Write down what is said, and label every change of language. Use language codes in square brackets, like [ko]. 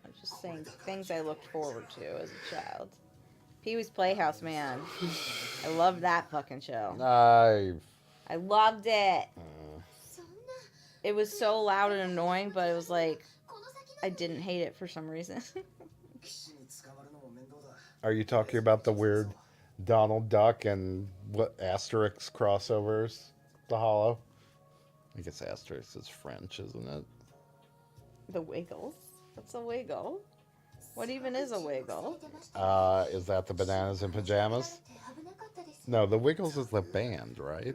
[en] I'm just saying things I looked forward to as a child. Pee-wee's Playhouse, man. I loved that fucking show. I loved it. [ja] そんな [en] It was so loud and annoying, but it was like [ja] この先 [en] I didn't hate it for some reason. [ja] 騎士に捕まるのも面倒だ [en] Are you talking about the weird Donald Duck and what Asterix crossovers? The Hollow? I guess Asterix is French, isn't it? The Wiggles? What's a wiggle? What even is a wiggle? Is that the Bananas in Pajamas? No, the Wiggles is the band, right?